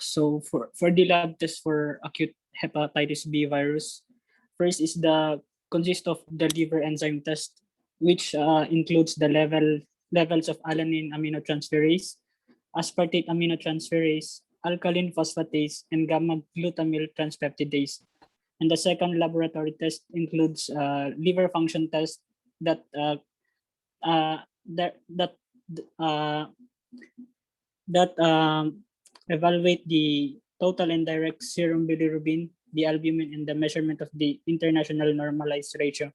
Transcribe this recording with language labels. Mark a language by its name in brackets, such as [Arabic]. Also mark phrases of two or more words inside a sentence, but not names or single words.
[English] So for the lab test for acute hepatitis B virus, first is the consist of the liver enzyme test, which includes the levels of alanine aminotransferase, aspartate aminotransferase, alkaline phosphatase, and gamma glutamyl transpeptidase. And the second laboratory test includes liver function test that uh, that that uh, that evaluate the total and direct serum bilirubin, the albumin, and the measurement of the international normalized ratio.